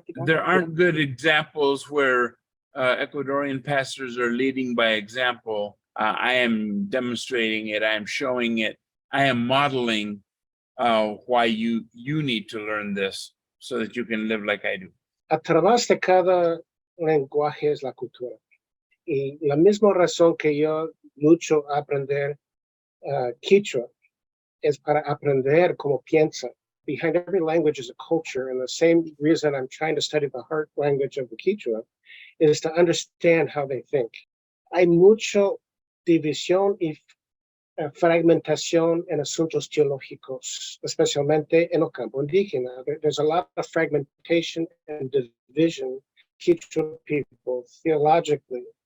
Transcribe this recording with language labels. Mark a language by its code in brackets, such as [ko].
[en] There aren't good examples where Ecuadorian pastors are leading by example. I am demonstrating it, I am showing it, I am modeling why you need to learn this so that you can live like I do. [es] A través de cada lenguaje es la cultura. Y la misma razón que yo lucho a aprender Quichua es para aprender cómo piensa. [en] Behind every language is a culture, and the same reason I'm trying to study the heart language of the Quichua is to understand how they think. [es] Hay mucho división y fragmentación en asuntos teológicos, especialmente en el campo indígena. [en] There's a lot of fragmentation and division Quichua people theologically.